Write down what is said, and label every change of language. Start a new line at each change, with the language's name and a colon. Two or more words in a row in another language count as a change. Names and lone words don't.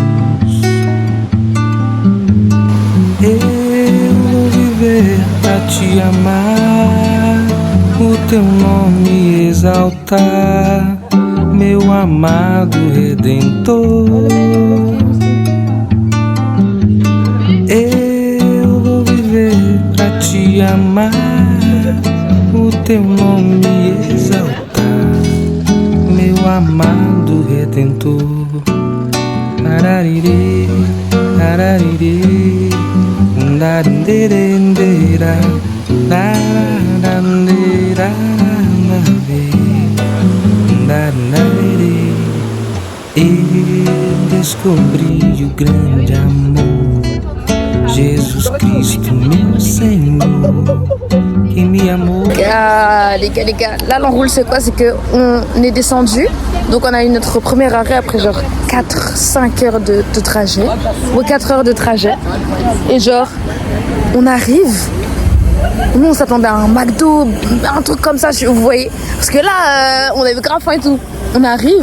Portuguese: Eu vou viver pra te amar, o teu nome exaltar, meu amado Redentor. Eu vou viver pra te amar, o teu nome exaltar, meu amado Redentor. Ararirê, ararirê, darandera, darandera, darandera. Eu descobri o grande amor, Jesus Cristo, meu Senhor, qui me amou.
French: Les gars, là l'enroule c'est quoi? C'est qu'on est descendu, donc on a eu notre premier arrêt après genre 4-5 heures de trajet, ou 4 heures de trajet, et genre on arrive, nous on s'attendait à un McDo, un truc comme ça, vous voyez, parce que là on avait grave faim et tout, on arrive,